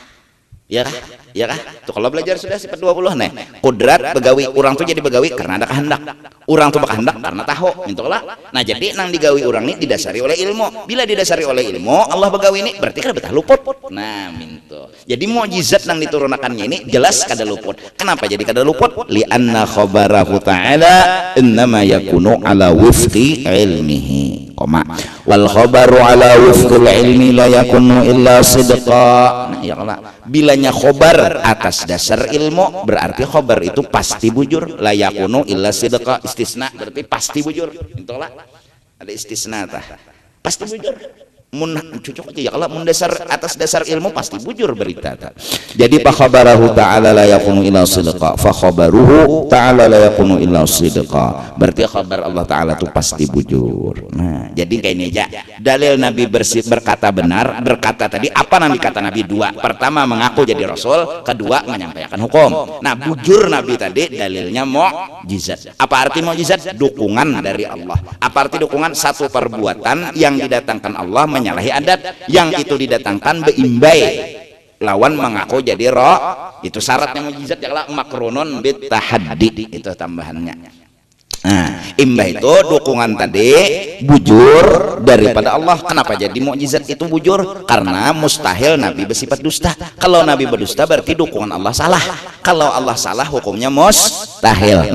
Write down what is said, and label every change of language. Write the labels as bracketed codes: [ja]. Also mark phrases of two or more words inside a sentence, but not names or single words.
[bjn] ya kah tuh kalau belajar sudah sifat 20 nih kudrat begawi orang tuh jadi begawi karena ada kehendak orang tuh berkehendak karena tahu mintolah nah jadi nang digawi orang ini didasari oleh ilmu bila didasari oleh ilmu Allah begawi ini berarti kada betah luput nah minto jadi mukjizat nang diturunkannya ini jelas kada luput kenapa jadi kada luput [ar] لأن خبره تعالى إنما يكون على وفق علمه والخبر على وفق العلم لا يكون إلا صدقا [bjn] nah [ar] يا الله [bjn] bilanya khobar atas dasar ilmu berarti khobar itu pasti bujur [ar] لا يكون إلا صدقا [bjn] istisna berarti pasti bujur itulah ada istisna tah pasti bujur mun cocok aja ya kalau mun dasar atas dasar ilmu pasti bujur berita ta. Jadi [ar] فخبره تعالى لا يكون إلا صدقا فخبره تعالى لا يكون إلا صدقا [bjn] berarti khabar [ar] الله تعالى [bjn] itu pasti bujur. [id] Nah jadi kayak ini aja dalil Nabi berkata benar berkata tadi apa Nabi kata Nabi dua pertama mengaku jadi Rasul kedua menyampaikan hukum. [bjn] Nah bujur Nabi tadi dalilnya mukjizat. [id] Apa arti mukjizat? Dukungan dari Allah. Apa arti dukungan? Satu perbuatan yang didatangkan Allah menyalahi adat yang itu didatangkan [bjn] beimbai lawan [id] mengaku jadi roh itu syaratnya mukjizat ya [ar] مقرونا بالتحدي [id] itu tambahannya. [bjn] Nah, imbah itu dukungan tadi bujur daripada Allah. [id] Kenapa jadi mukjizat itu bujur? Karena mustahil Nabi bersifat dusta. Kalau Nabi berdusta berarti dukungan Allah salah. Kalau Allah salah hukumnya mustahil.